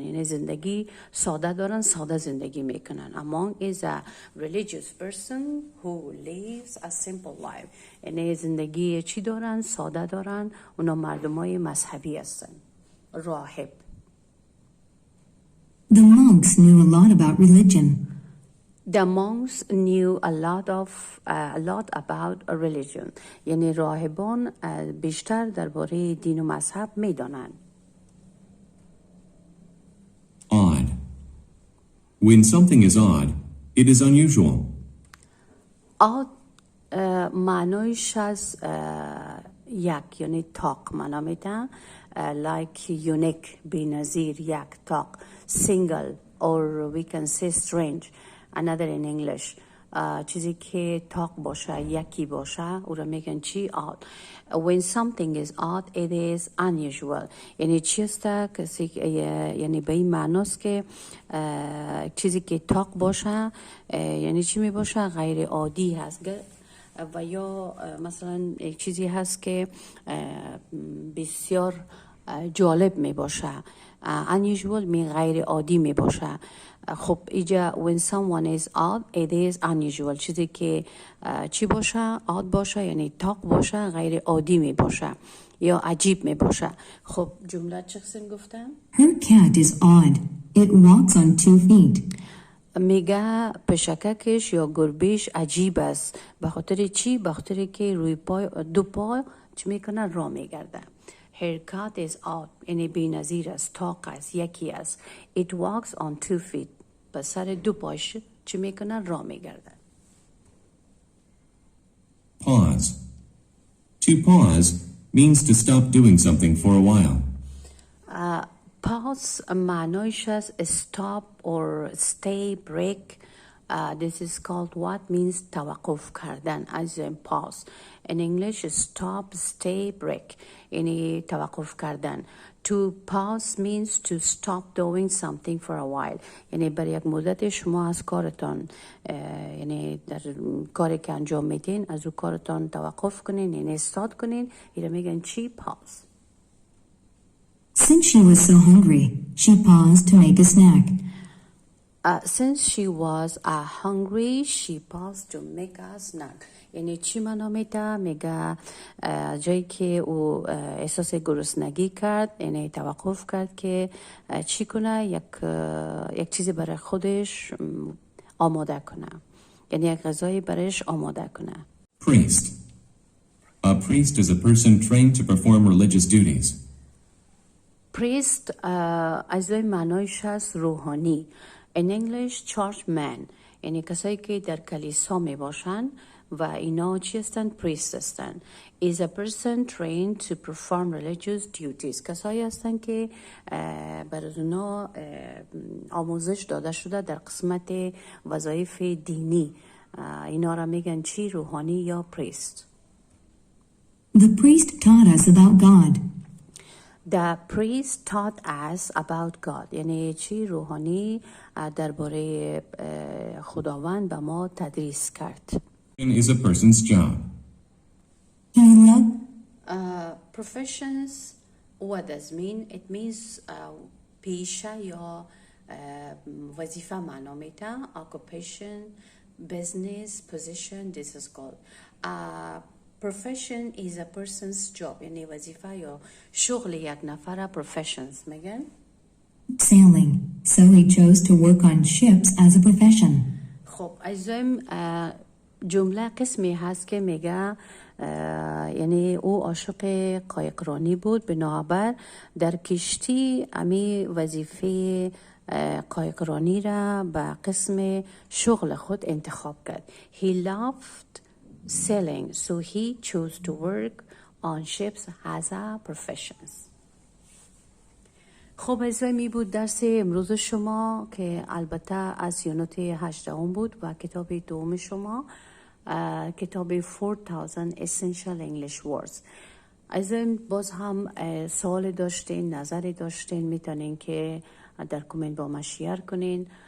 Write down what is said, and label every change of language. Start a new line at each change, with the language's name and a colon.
Persian: یعنی زندگی ساده دارن، ساده زندگی میکنن.
English: A monk is a religious person who lives a simple life.
Persian: یعنی زندگی چی دارن؟ ساده دارن. اونا مردمای مذهبی هستن. راهب.
English: The monks knew a lot about religion. The monks knew a lot about religion.
Persian: یعنی راهبان بیشتر درباره دین و مذهب میدانند.
English: Odd. When something is odd, it is unusual.
Persian: Odd معنایش از یک یعنی تاق معنا میده.
English: Like unique
Persian: بی‌نظیر، یک تاق.
English: Single or we can say strange. Another in English.
Persian: چیزی که تاق باشه، یکی باشه او را میگن چی؟ odd.
English: When something is odd it is unusual.
Persian: یعنی چیست؟ یعنی به این معناست که چیزی که تاق باشه یعنی چی می باشه؟ غیر عادی هست. و یا مثلا یک چیزی هست که بسیار جالب می باشه. unusual می غیر عادی می باشه. خب اینجا
English: when someone is odd it is unusual.
Persian: چیزی که چی باشه؟ odd باشه یعنی تاق باشه، غیر عادی می باشه یا عجیب می باشه. خب جمله چه قسم گفتم؟
English: Her cat is odd. It walks on 2 feet.
Persian: میگه پشککش یا گربهش عجیب است. به خاطر چی؟ به خاطر که روی پای دو پای چی میکنه؟ راه میگرده.
English: Her cat is odd.
Persian: یعنی بی‌نظیر است، تاق است، یکی است.
English: It walks on 2 feet.
Persian: به سر دو پایش چی میکنه؟ راه میگرده.
English: Pause. To pause means to stop doing something for a while. Pause
Persian: معنایش از
English: stop or stay, break. This is called what means
Persian: توقف کردن.
English: As in pause. In English stop, stay, break.
Persian: یعنی توقف کردن.
English: To pause means to stop doing something for a while.
Persian: یعنی برای یک مدت شما از کارتان یعنی در کاری که انجام میدین از او کارتان توقف کنین، یعنی استاد کنین. اینو میگن چی؟ pause.
English: Since she was so hungry, she paused to make a snack. Since she was hungry, she paused to make a snack.
Persian: یعنی چی معنا میده؟ میگه جایی که او احساس گرسنگی کرد یعنی توقف کرد که چی کنه؟ یک چیزی برای خودش آماده کنه، یعنی یک غذایی برایش آماده کنه.
English: Priest. A priest is a person trained to perform religious duties.
Persian: Priest از معنایش هست روحانی.
English: In English churchman.
Persian: یعنی کسایی که در کلیسا می باشن و اینا چی هستن؟ priest هستن.
English: is a person trained to perform religious duties.
Persian: کسایی هستن که برای اونا آموزش داده شده در قسمت وظایف دینی. اینا را میگن چی؟ روحانی یا priest.
English: The priest taught us about God. The priest taught us about God.
Persian: یعنی چی؟ روحانی درباره خداوند به ما تدریس کرد.
English: is a person's job. He loved Professions, what does mean? It means
Persian: پیشه یا وظیفه معنا میده.
English: Occupation, business, position, this is called. Profession is a person's job.
Persian: یعنی وظیفه یا شغل یک نفر professions میگن.
English: sailing, so he chose to work on ships as a profession.
Persian: خب عزیزم جمله قسمی هست که میگه یعنی او عاشق قایقرانی بود، بنابر در کشتی امی وظیفه قایقرانی را به قسم شغل خود انتخاب کرد.
English: He loved sailing, so he chose to work on ships as a profession.
Persian: خب عزیزای می بود درس امروز شما که البته از یونت 18 بود و کتاب دوم شما کتاب 4000 Essential English Words. عزیزان باز هم سوال داشتین، نظری داشتین، میتونین که در کامنت با ما شیر کنین.